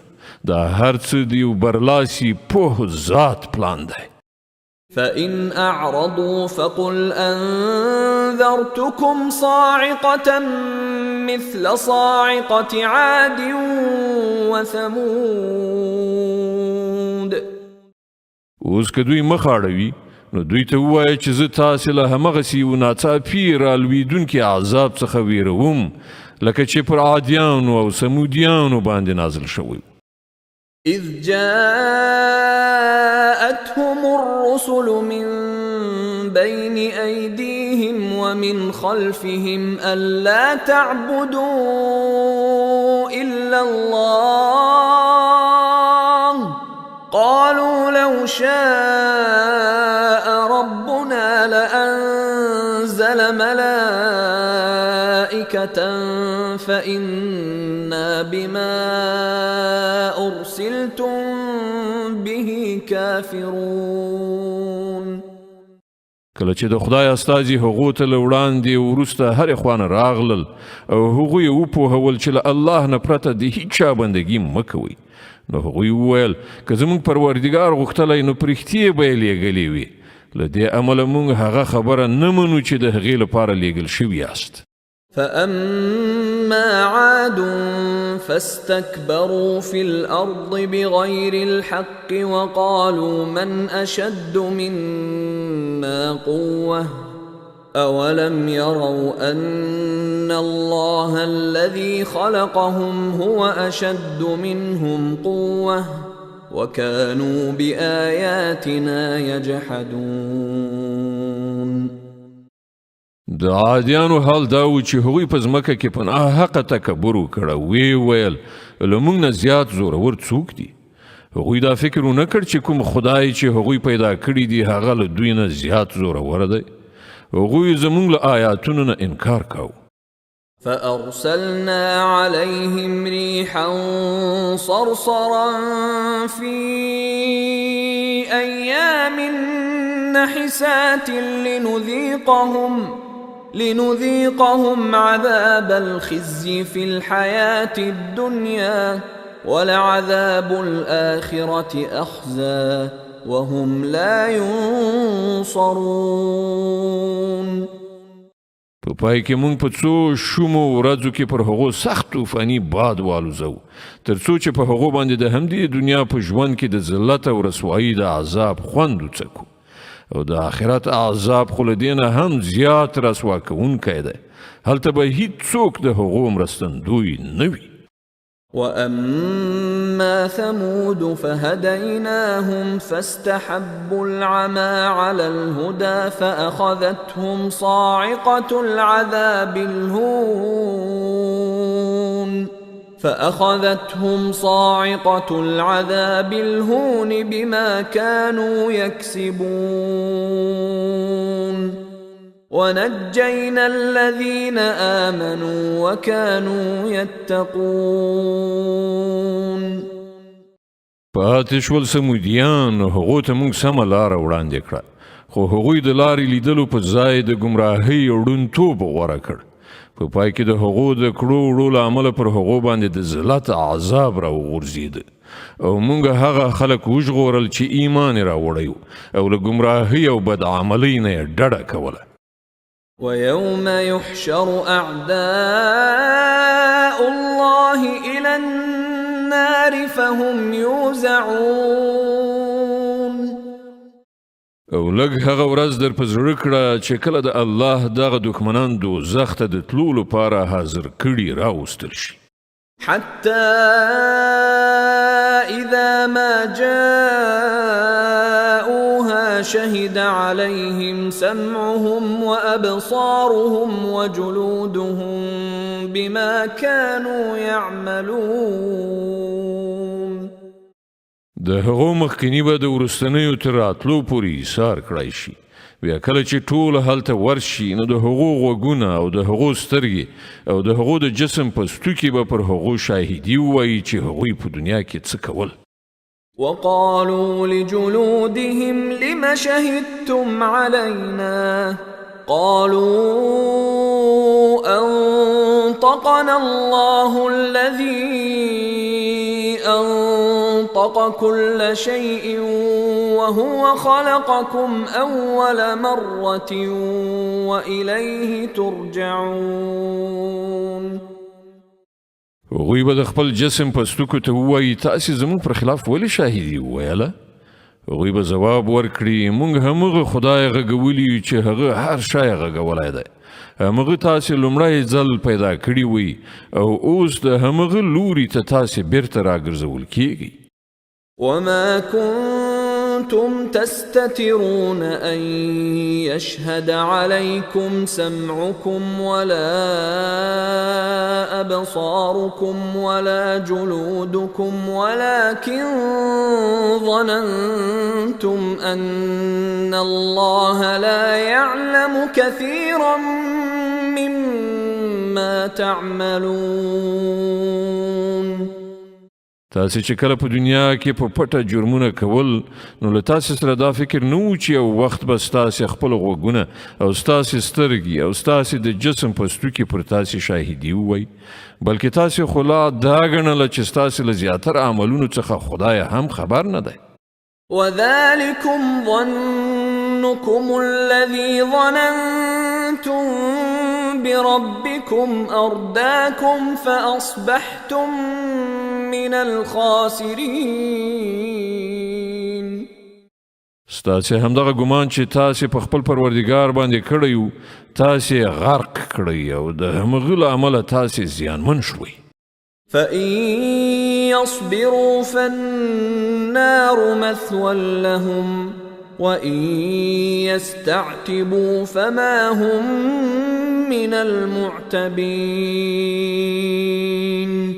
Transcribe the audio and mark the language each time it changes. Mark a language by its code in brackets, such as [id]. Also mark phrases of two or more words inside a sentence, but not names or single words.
[ps] دا هر څه دی برلاسي په ذات پلان دی. [ar] فإن أعرضوا فقل أنذرتكم صاعقة مثل صاعقة عاد وثمود. [ps] اوس که دوی مخ اړوي نو دوی ته ووایه چې زه تاسې له همغسې یو ناڅاپي رالویدونکي عذاب څخه ویروم لکه چې پر عادیانو او سمودیانو باندې نازل شوی. [ar] إذ جاءتهم الرسل من بين أيديهم ومن خلفهم ألا تعبدوا إلا الله قالوا لو شاء ربنا لأنزل ملائكة فإنا بما أرسلتم به كافرون. [ps] کله چې د خدای استازي هغو ته له وړاندې وروسته هرې خوانه راغلل او هغوی یې وپوهول چې له الله نه پرته د هیڅ چا بندګي مه کوئ نو هغوی وویل که زموږ پروردګار غوښتلی نو په رښتیا به یې لیږلې وي. له دې امله موږ هغه خبره نه منو چې د هغې لپاره لیږل شوي یاست. [ar] فأما عاد فاستكبروا في الأرض بغير الحق وقالوا من أشد منا قوة أولم يروا أن الله الذي خلقهم هو أشد منهم قوة وكانوا بآياتنا يجحدون. [ps] د عادیانو حال دا و چې هغوی په ځمکه کې په ناحقه تکبر وکړه. وی ویل له موږ نه زیات زورور څوک دي؟ هغوی دا فکر ونه کړ چې کوم خدای چې هغوی پیدا کړي دي هغه له دوی نه زیات زورور دی. هغوی زموږ له آیاتونو نه انکار کاوه. [ar] فأرسلنا عليهم ريحا صرصرا في أيام نحسات لنذيقهم عذاب الخزي في الحياة الدنيا ولعذاب الآخرة أخزى وهم لا ينصرون. [ps] په پای کې موږ په 2 شومو ورځو کې پر هغو سخت طوفاني باد والوزو تر څو چې په هغو باندې د همدې دنیا په ژوند کې د ذلت او رسوایي د عذاب خوند وڅکو او د آخرت عذاب خو له دې نه هم زیات رسوا کوونکی دی. هلته به هیڅ څوک د هغو مرستندوی نه وي. [ar] وأما ثمود فهديناهم فاستحبوا العمى على الهدى فأخذتهم صاعقة العذاب الهون بما كانوا يكسبون ونجينا الذين آمنوا وكانوا يتقون. [ps] پاتې شول سمودیان هغو ته موږ سمه لاره وړاندې کړه، خو هغوی د لارې لیدلو په ځای د ګمراهۍ ړوندتوب غوره کړ. په پای کې د هغو د کړو وړو له امله پر هغو باندې د ذلت عذاب راوغورځېده او موږ هغه خلک وژغورل چې ایمان یې راوړی او له ګمراهۍ او بدعملۍ نه یې ډډه کوله. [ar] ويوم يحشر أعداء الله إلى النار فهم يوزعون. [ps] او لږ هغه ورځ در په زړه کړه چې کله د الله دغه دښمنان دوزخ ته د تلو لپاره حاضر کړي راوستل شي. [ar] حتى إذا ما جاءوها شهد عليهم سمعهم وأبصارهم وجلودهم بما كانوا يعملون. [ps] د هغو مخکینی به د وروستنیو تر راتلو پورې ایثار کړی شي. بیا کله چې ټول هلته ورشي نو د هغو غوږونه او د هغو سترګې او د هغو د جسم په ستوکي به پر هغو شاهدي ووایي چې هغوی په دنیا کې څه کول. [ar] وقالوا لجلودهم لم شهدتم علينا قالوا أنطقنا الله الذي أنطق كل شيء وهو خلقكم أول مرة وإليه ترجعون. [ps] هغوی به د خپل جسم په ستوکو ته ووایي تاسې زموږ پر خلاف ولې شاهدي وویله؟ هغوی به ځواب ورکړي موږ همغه خدای غږولی چې هغه هر شی غږولی دی. همغه تاسې لومړی ځل پیدا کړي وي او اوس د همغه لوري ته تاسې بیرته راګرځول کیږي. [ar] وما كنتم تستترون أن يشهد عليكم سمعكم ولا أبصاركم ولا جلودكم ولكن ظننتم أن الله لا يعلم كثيرا مما تعملون. [ps] تاسې چې کله په دنیا کې په پټه جرمونه کول نو له تاسې سره دا فکر نه و چې یو وخت به ستاسې خپل غوږونه او ستاسې سترګې او ستاسې د جسم په ستوکي پر تاسې شاهدي ووایي، بلکې تاسې خو لا دا ګڼله چې ستاسې له زیاتره عملونو څخه خدای هم خبر نه دی. [ar] وذلكم ظنكم الذي ظننتم بربكم أرداكم فأصبحتم من الخاسرين. [ps] ستاسې همدغه ګمان چې تاسې په خپل پروردګار باندې کړی و تاسې غرق کړی او د همغه له امله تاسې زیانمن شوئ. [ar] فإن يصبروا فالنار مثوى لهم وإن يستعتبوا فما هم من المعتبين.